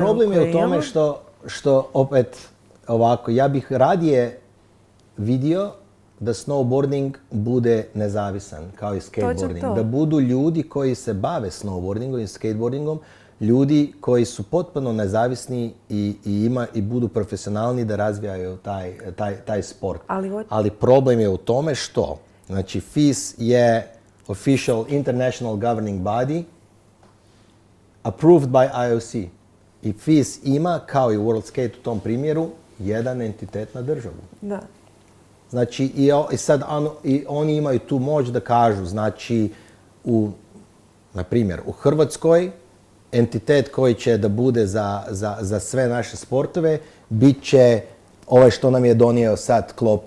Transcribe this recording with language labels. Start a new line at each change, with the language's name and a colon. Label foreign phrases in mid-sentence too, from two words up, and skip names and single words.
Croatian: Problem je u tome što opet ovako, ja bih radije vidio da snowboarding bude nezavisan kao i skateboarding. Da budu ljudi koji se bave snowboardingom i skateboardingom, ljudi koji su potpuno nezavisni i budu profesionalni da razvijaju taj sport. Ali problem je u tome što, znači FIS je
English: official international governing body approved by IOC.
Croatian: I FIS ima, kao i World Skate u tom primjeru, jedan entitet na državu. Da. Znači, i sad oni imaju tu moć da kažu, znači, na primjer, u Hrvatskoj entitet koji će da bude za sve naše sportove bit će ovaj što nam je donio sad klopu.